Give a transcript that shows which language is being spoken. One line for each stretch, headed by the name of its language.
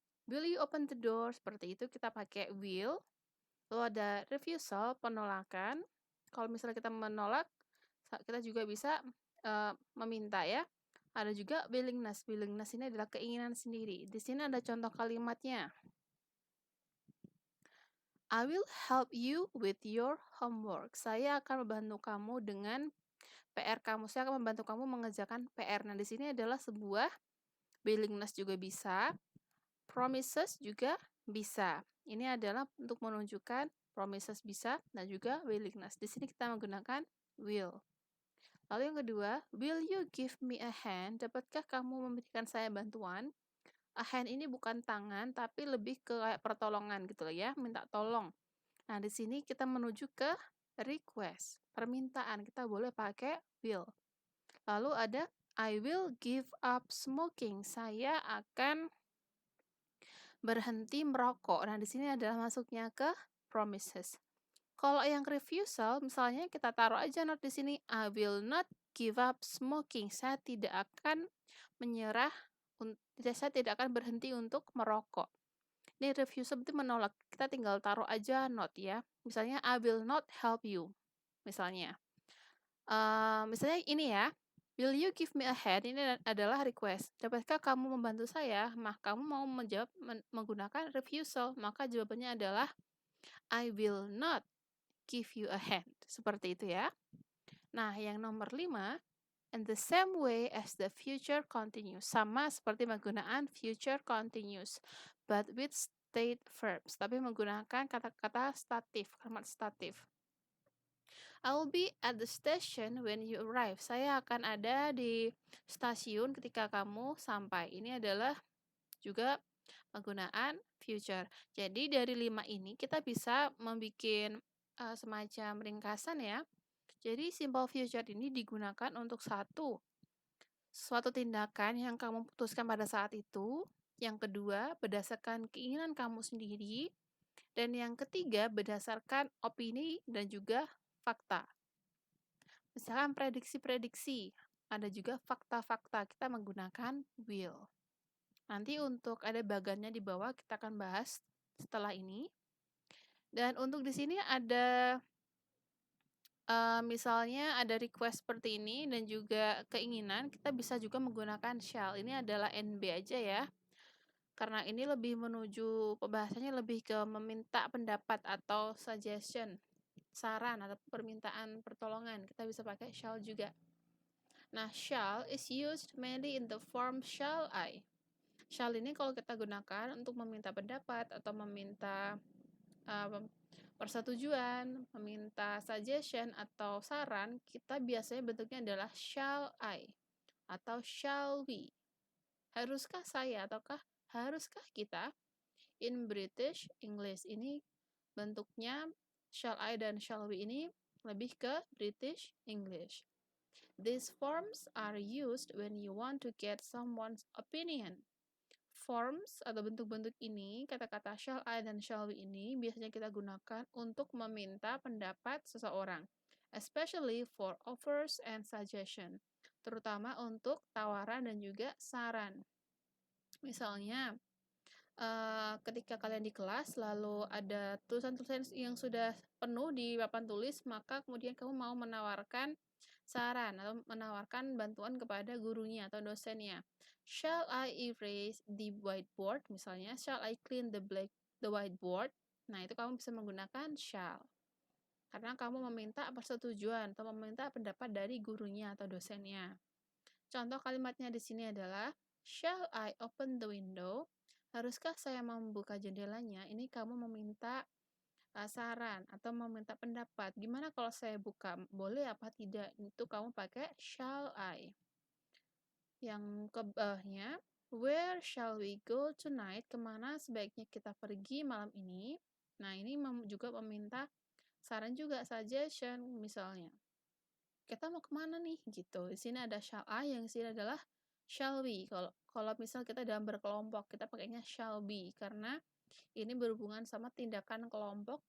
English: Will you open the door?
Indonesian: Seperti itu kita pakai will. Lalu ada refusal, penolakan. Kalau misalnya kita menolak, kita juga bisa meminta ya. Ada juga willingness. Willingness ini adalah keinginan sendiri. Di sini ada contoh kalimatnya.
English: I will help you with your homework.
Indonesian: Saya akan membantu kamu dengan PR kamu. Saya akan membantu kamu mengerjakan PR. Nah, di sini adalah sebuah willingness juga bisa, promises juga bisa. Ini adalah untuk menunjukkan promises bisa dan juga willingness. Di sini kita menggunakan will. Lalu yang kedua,
English: will you give me a hand?
Indonesian: Dapatkah kamu memberikan saya bantuan? A hand ini bukan tangan, tapi lebih ke kayak pertolongan gitu ya, minta tolong. Nah, di sini kita menuju ke request, permintaan. Kita boleh pakai will. Lalu ada
English: I will give up smoking.
Indonesian: Saya akan berhenti merokok. Nah, di sini adalah masuknya ke promises. Kalau yang refusal, misalnya kita taruh aja note di sini,
English: I will not give up smoking.
Indonesian: Saya tidak akan menyerah, saya tidak akan berhenti untuk merokok. Ini refusal berarti menolak. Kita tinggal taruh aja note ya.
English: Misalnya, I will not help you.
Indonesian: Misalnya. Misalnya ini ya,
English: will you give me a hand?
Indonesian: Ini adalah request. Dapatkah kamu membantu saya? Kamu mau menjawab menggunakan refusal. Maka jawabannya adalah
English: I will not give you a hand.
Indonesian: Seperti itu ya. Nah, yang nomor 5,
English: in the same way as the future continues.
Indonesian: Sama seperti penggunaan
English: future continuous, but with state verbs.
Indonesian: Tapi menggunakan kata-kata statif, kalimat statif.
English: I will be at the station when you arrive.
Indonesian: Saya akan ada di stasiun ketika kamu sampai. Ini adalah juga penggunaan future. Jadi dari 5 ini kita bisa membuat semacam ringkasan ya. Jadi simple future ini digunakan untuk suatu tindakan yang kamu putuskan pada saat itu. Yang kedua, berdasarkan keinginan kamu sendiri. Dan yang ketiga, berdasarkan opini dan juga fakta. Misalkan prediksi-prediksi, ada juga fakta-fakta, kita menggunakan will. Nanti untuk ada bagannya di bawah kita akan bahas setelah ini. Dan untuk di sini ada misalnya ada request seperti ini dan juga keinginan, kita bisa juga menggunakan shall. Ini adalah NB aja ya. Karena ini lebih menuju pembahasannya lebih ke meminta pendapat atau suggestion, saran atau permintaan pertolongan. Kita bisa pakai shall juga.
English: Nah, shall is used mainly in the form shall I.
Indonesian: Shall ini kalau kita gunakan untuk meminta pendapat atau meminta persetujuan, meminta suggestion atau saran, kita biasanya bentuknya adalah shall I atau shall we. Haruskah saya ataukah haruskah kita?
English: In British English
Indonesian: ini bentuknya shall I dan shall we ini lebih ke British English.
English: These forms are used when you want to get someone's opinion.
Indonesian: Forms atau bentuk-bentuk ini, kata-kata shall I dan shall we ini biasanya kita gunakan untuk meminta pendapat seseorang,
English: especially for offers and suggestion,
Indonesian: terutama untuk tawaran dan juga saran. Misalnya, ketika kalian di kelas lalu ada tulisan-tulisan yang sudah penuh di papan tulis, maka kemudian kamu mau menawarkan saran atau menawarkan bantuan kepada gurunya atau dosennya.
English: Shall I erase the whiteboard? Misalnya, shall I clean the whiteboard?
Indonesian: Nah, itu kamu bisa menggunakan shall. Karena kamu meminta persetujuan atau meminta pendapat dari gurunya atau dosennya. Contoh kalimatnya di sini adalah,
English: shall I open the window?
Indonesian: Haruskah saya membuka jendelanya? Ini kamu meminta saran atau meminta pendapat. Gimana kalau saya buka? Boleh apa tidak? Itu kamu pakai shall I. Yang ke bawahnya,
English: Where shall we go tonight?
Indonesian: Kemana sebaiknya kita pergi malam ini? Nah, ini juga meminta saran juga, suggestion misalnya. Kita mau kemana nih? Gitu. Di sini ada shall I, yang di sini adalah shall we. Kalau misal kita dalam berkelompok, kita pakainya shall be karena ini berhubungan sama tindakan kelompok.